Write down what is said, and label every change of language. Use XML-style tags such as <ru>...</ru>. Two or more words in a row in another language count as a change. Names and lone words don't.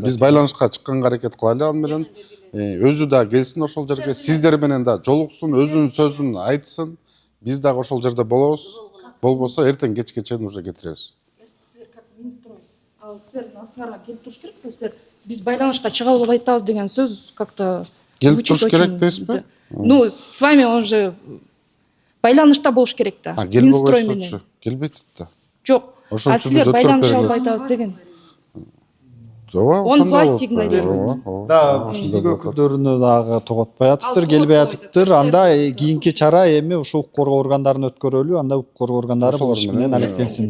<ky>Биз байланышка чыкканга аракет кылайлы аны менен. Өзү да келсин ошол жерге, сиздер менен да жолуксун, өзүнүн сөзүн айтсын. Биз дагы ошол жерде болобуз. Болбосо эртең кечке чейин уже кетиребиз. Силер как Минстрой, ал силердин астыңарга келип туруш керекпи? Силер биз байланышка чыга алып айтабыз деген сөз как-то Келип туруш керек дейсизби?</ky> <ru>Ну, с вами он же</ru> <ky>байланышта болуш керек да. Минстрой менен. Келбейт да. Жок. А силер байланыша алып айтабыз деген.</ky> <ru>Он власть игнорирует.</ru> <ky>Да, ушундагы өкүлдөрүнө дагы тоготпой атыптыр, келбей атыптыр. Анда кийинки чара эми ушул укук коргоо органдарын өткөрөлү, анда укук коргоо органдары бул иш менен алектенсин.</ky>